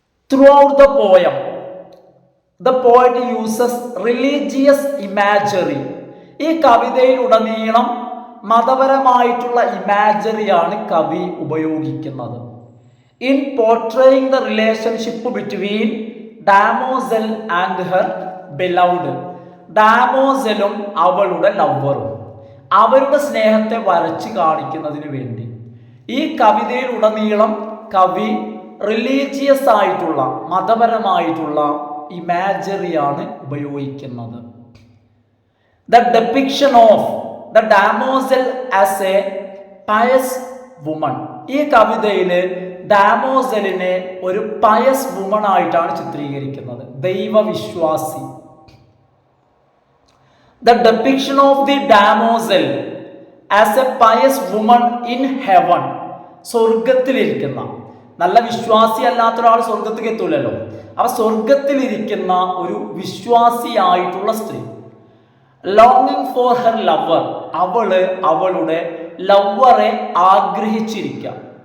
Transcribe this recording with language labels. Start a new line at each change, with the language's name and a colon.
English: Throughout the poem, the poet uses religious imagery.
Malayalam: ഈ കവിതയിലുടനീളം മതപരമായിട്ടുള്ള ഇമാജറിയാണ് കവി ഉപയോഗിക്കുന്നത്.
English: In portraying the relationship between damosel and her beloved.
Malayalam: ഡാമോസലും അവളുടെ ലവറും അവരുടെ സ്നേഹത്തെ വരച്ച് കാണിക്കുന്നതിന് വേണ്ടി ഈ കവിതയിലുടനീളം കവി റിലീജിയസ് ആയിട്ടുള്ള മതപരമായിട്ടുള്ള ഇമാജറിയാണ് ഉപയോഗിക്കുന്നത്.
English: The depiction of the damozel as a pious woman.
Malayalam: ഈ കവിതയിൽ ഡാമോസലിനെ ഒരു പയസ് വുമൺ ആയിട്ടാണ് ചിത്രീകരിക്കുന്നത്, ദൈവവിശ്വാസി.
English: The depiction of the damosel as a pious woman in heaven.
Malayalam: സ്വർഗത്തിലിരിക്കുന്ന, നല്ല വിശ്വാസി അല്ലാത്ത ഒരാൾ സ്വർഗത്തിൽ എത്തൂലല്ലോ. അവ സ്വർഗത്തിലിരിക്കുന്ന ഒരു വിശ്വാസിയായിട്ടുള്ള സ്ത്രീ.
English: ലോങ്ങിങ് for her lover.
Malayalam: അവളുടെ ലവറെ ആഗ്രഹിച്ചിരിക്കുക.